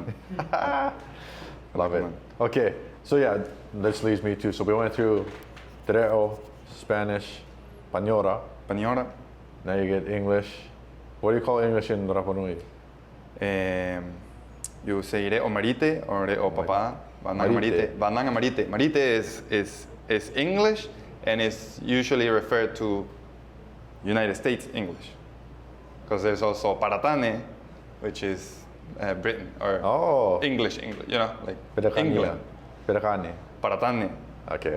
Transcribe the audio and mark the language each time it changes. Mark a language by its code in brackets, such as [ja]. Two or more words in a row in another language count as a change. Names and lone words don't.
[en] Love it. Okay, so yeah, this leads me to, so we went through Tereo, Spanish, Pañora, Pañora. now you get English. What do you call English in Rapanui? You say [rap] re o marite [en] or [rap] re o papa. [en] Banang Marite. marite. [rap] Banang marite. [en] Marite is English and is usually referred to United States English. Because there's also paratane, which is Britain or Oh, English, you know, like Perakania. England. Perakani. Paratane Okay,